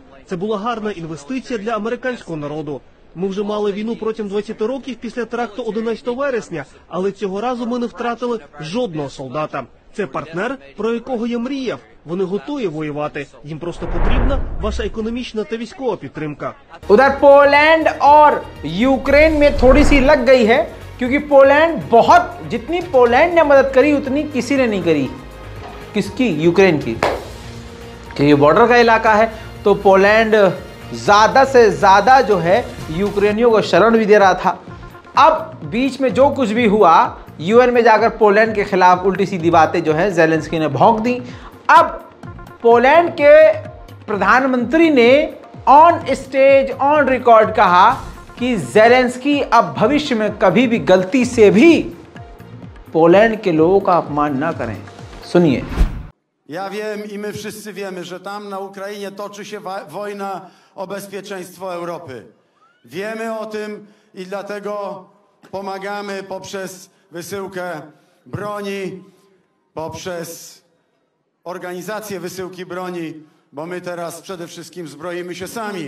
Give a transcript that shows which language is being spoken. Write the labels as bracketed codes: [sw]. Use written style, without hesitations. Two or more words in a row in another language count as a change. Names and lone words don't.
[uk] Це була гарна інвестиція для американського народу. Ми вже мали війну протягом 20 років після теракту 11 вересня, але цього разу ми не втратили жодного солдата. Це партнер, про якого я мріяв. Вони готові воювати. Їм просто потрібна ваша економічна та військова підтримка. [hi] उधर पोलैंड और यूक्रेन में थोड़ी सी लग गई है, क्योंकि पोलैंड बहुत, जितनी पोलैंड ने मदद करी उतनी किसी ने नहीं करी। किसकी? यूक्रेन की, क्योंकि बॉर्डर का इलाका है। तो पोलैंड ज़्यादा से ज़्यादा जो है यूक्रेनियों को शरण भी दे रहा था। अब बीच में जो कुछ भी हुआ, यूएन में जाकर पोलैंड के खिलाफ उल्टी सीधी बातें जो है ज़ेलेंस्की ने भौंक दी। अब पोलैंड के प्रधानमंत्री ने [en] on stage on record [hi] कहा कि ज़ेलेंस्की अब भविष्य में कभी भी गलती से भी पोलैंड के लोगों का अपमान न करें। सुनिए। [pl] Ja wiem i my wszyscy wiemy, że tam na Ukrainie toczy się wojna o bezpieczeństwo Europy. Wiemy o tym i dlatego pomagamy poprzez wysyłkę broni, poprzez organizację wysyłki broni, bo my teraz przede wszystkim zbroimy się sami.